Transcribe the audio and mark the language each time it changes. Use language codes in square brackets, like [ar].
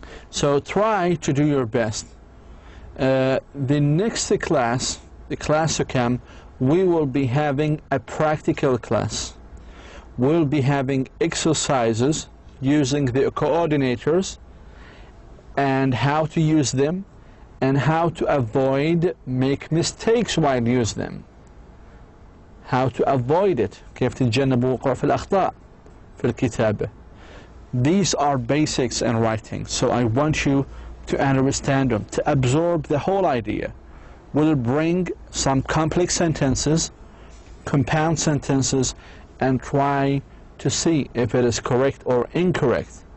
[en] So try to do your best. The next class, the class to come, we will be having a practical class. We'll be having exercises using the coordinators and how to use them and how to avoid make mistakes while use them. How to avoid it. [ar] كيف تتجنب وقوع في الأخطاء في الكتابة. [en] These are basics in writing, so I want you to understand them, to absorb the whole idea. We'll bring some complex sentences, compound sentences, and try to see if it is correct or incorrect.